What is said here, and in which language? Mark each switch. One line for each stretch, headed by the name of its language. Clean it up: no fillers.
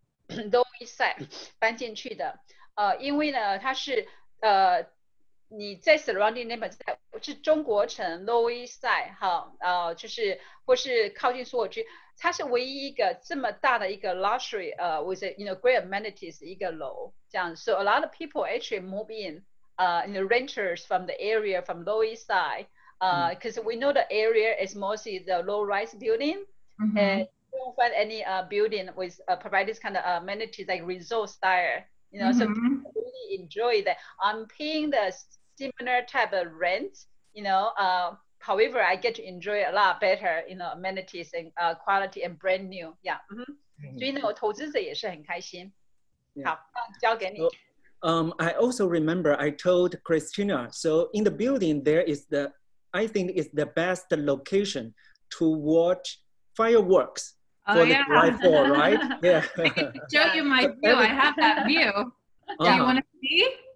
Chinese: Lower East Side 搬进去的，因为呢，它是你在 surrounding neighborhood 是中国城 Lower East Side 哈，就是或是靠近苏尔区，它是唯一一个这么大的一个
English: luxury with great amenities
Chinese: 一个楼这样。
English: So a lot of people actually move in renters from the area from Lower East Side because we know the area is mostly the low-rise building and you don't find any building with provide this kind of amenities like resort style, so people really enjoy that. I'm paying the similar type of rent, however, I get to enjoy a lot better, amenities and quality and brand new. Yeah.
Chinese: 所以呢，我投资者也是很开心。好，交给你。
English: I also remember I told Christina, so in the building there is I think it's the best location to watch fireworks. For the July 4th, right? Yeah. I can show you my view. I have that view. Do you want to see?